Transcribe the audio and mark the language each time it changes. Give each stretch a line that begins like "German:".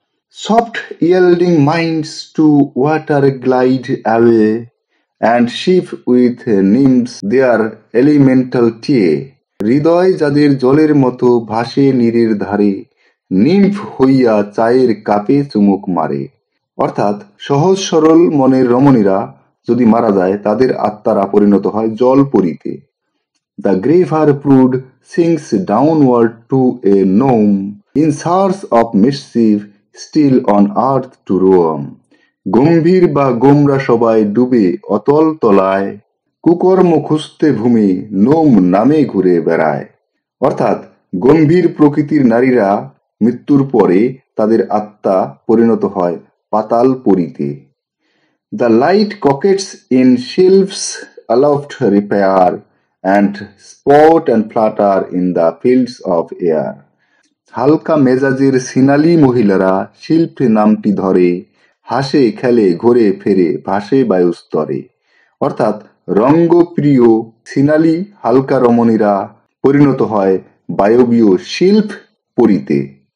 English: Soft yielding minds to water glide away and sip with nymphs their elemental tea.
Bangla: হৃদয় যাদের জলের মতো ভাসে নীরের ধারে, নিম্ফ হইয়া চায়ের কাপে চুমুক মারে। অর্থাৎ সহজ সরল মনের রমণীরা যদি মারা যায়, তাদের আত্মারা পরিণত হয় জলপরীতে।
English: The graver brood sinks downward to a gnome, in search of mischief still on earth to roam.
Bangla: গম্ভীর বা গোমরা সবাই ডুবে অতল তলায়, কুকর্ম খুঁজতে ভূমি নোম নামে ঘুরে বেড়ায়। অর্থাৎ গম্ভীর প্রকৃতির নারীরা মৃত্যুর পরে তাদের আত্মা পরিণত হয় পাতাল পুরীতে।
English: The light coquettes in shelves aloft repair, and sport and flutter in the fields of air.
Bangla: হালকা মেজাজের সিনালি মহিলারা শিল্প নামটি ধরে, হাসে খেলে ঘোরে ফেরে ভাসে বায়ুস্তরে। অর্থাৎ রঙ্গপ্রিয় সিনালি হালকা রমণীরা পরিণত হয় বায়বীয় শিল্প পরীতে।